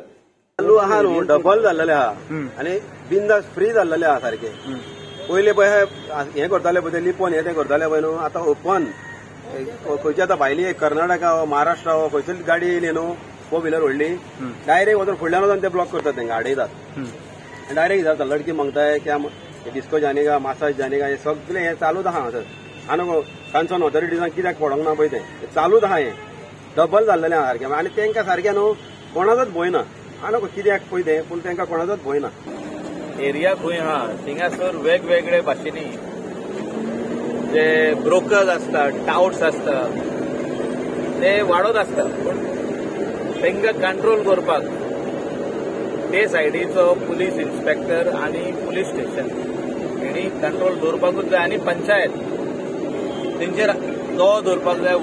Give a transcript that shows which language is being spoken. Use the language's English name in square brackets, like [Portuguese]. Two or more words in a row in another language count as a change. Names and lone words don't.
[Konkani] चालू आहा न्हू डबल जाल्लेले आहा आनी बिंदास फ्री जाल्लेले आहा सारखे. पयले पळय हे करताले पळय ते लिपोन हे ते करताले पळय न्हू. आतां ओपन खंयची आतां भायली कर्नाटका हो महाराष्ट्रा हो खंयचीच गाडी येयली न्हू 4 व्हिलर व्हडली डायरेक्ट वचून फुडल्यान वचून ते ब्लॉक करतात तांकां आडयतात. डायरेक्ट विचारता लडकी मागताय [Hindi] क्या डिस्को जाने का मसाज जाने का [Konkani] हे सगळे हे चालूच आहा हांगासर आनी कन्सर्न ऑथॉरिटीजांक कित्याक पडोंक ना पळय तें चालूच आहा हें डबल जाल्लेलें आहा सारकें आनी तांकां सारकें न्हू कोणाचोच भंय ना आनी कित्याक पळय तें पूण तांकां कोणाचोच भंय ना. एरिया खंय आहा थिंगासर वेगवेगळे भाशेनी जे ब्रोकर्स आसता टाउट्स आसता ते वाडत आसता पूण तांकां कंट्रोल करपाक ते सायडीचो पुलीस इन्स्पेक्टर आनी पुलीस स्टेशन हेणी कंट्रोल दवरपाकूच जाय आनी पंचायत तेंचेर दो दवरपाक जाय.